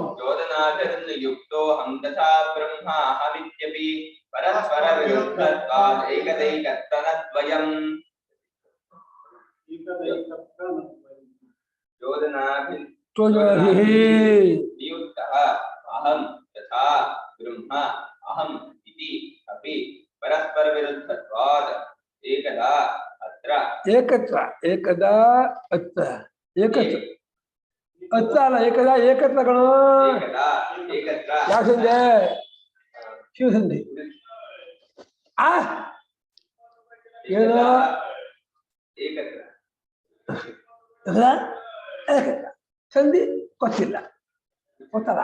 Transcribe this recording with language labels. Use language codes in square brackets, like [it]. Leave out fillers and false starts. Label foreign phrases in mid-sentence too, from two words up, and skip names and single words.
[sa] ಚೋದನಾಭಿರ್ನಿಯುಕ್ತೋಹಂ ತಥಾ ಬ್ರಹ್ಮಾಹಮಿತ್ಯಪಿ ಪರಸ್ಪರ ವಿರುದ್ಧತ್ವಾದ್ ಏಕದೈಕತ್ತನದ್ವಯಂ ಚೋದನಾಭಿಃ ನಿಯುಕ್ತಃ ಅಹಂ ತಥಾ ಬ್ರಹ್ಮ ಅಹಂ ಇತಿ ಅಪಿ ಪರಸ್ಪರ ವಿರುದ್ಧತ್ವಾದ್ ಏಕದಾ ಅತ್ರ ಏಕತ್ರ ಏಕದಾ ಅತ್ರ ಏಕತ್ರ ಅತ್ರ ಅಲ್ಲ ಏಕದಾ ಏಕತ್ರ ಗಣ ಏಕದಾ ಏಕತ್ರ [kn] ಯಾವ ಸಂಧಿ? ಶಿವಸಂಧಿ. ಏನು ಏಕತ್ರ ಸಂಧಿ ಗೊತ್ತಿಲ್ಲ, ಗೊತ್ತಲ್ಲ.